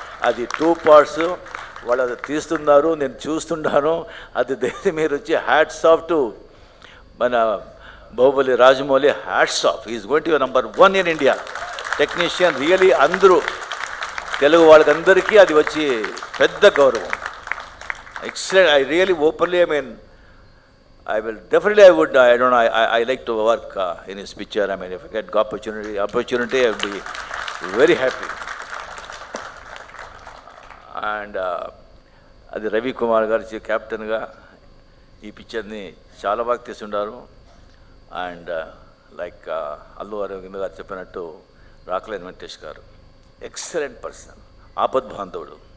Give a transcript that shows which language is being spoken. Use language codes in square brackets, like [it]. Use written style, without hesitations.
[te] అది 2 parts, వాళ్ళు అది తీస్తున్నారు, నేను చూస్తున్నాను. అది మీరు వచ్చి [en] hats off to [te] మన Baahubali Rajamouli, hats off. [en] Is going to number 1 in India technician. Really [te] అందరూ తెలుగు వాళ్ళకందరికీ అది వచ్చి పెద్ద గౌరవం. Excellent. [en] I really openly I mean I will definitely, I don't know, I like to work in his picture. I mean, if I get opportunity, I will be very happy. [te] And అది రవి కుమార్ గారు కెప్టెన్గా ఈ పిక్చర్ని చాలా బాగా తీసుండారు. And like Allu Arvind గారు చెప్పినట్టు రాక్లైన్ వెంకటేష్ గారు [en] excellent person, [te] ఆపద్బాంధవుడు.